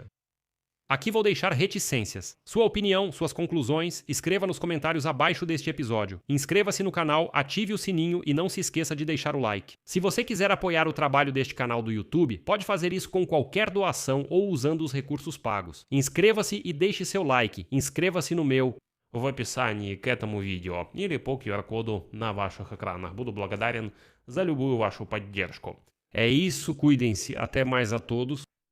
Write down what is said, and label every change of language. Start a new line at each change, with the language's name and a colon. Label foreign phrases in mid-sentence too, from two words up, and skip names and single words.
Portuguese: Aqui vou deixar reticências. Sua opinião, suas conclusões, escreva nos comentários abaixo deste episódio. Inscreva-se no canal, ative o sininho e não se esqueça de deixar o like. Se você quiser apoiar o trabalho deste canal do YouTube, pode fazer isso com qualquer doação ou usando os recursos pagos. Inscreva-se e deixe seu like. Inscreva-se no meu
Russian: в описании к этому видео или по QR-коду на ваших экранах. Буду благодарен за любую вашу поддержку.
Portuguese: É isso, cuidem-se. Até mais a todos.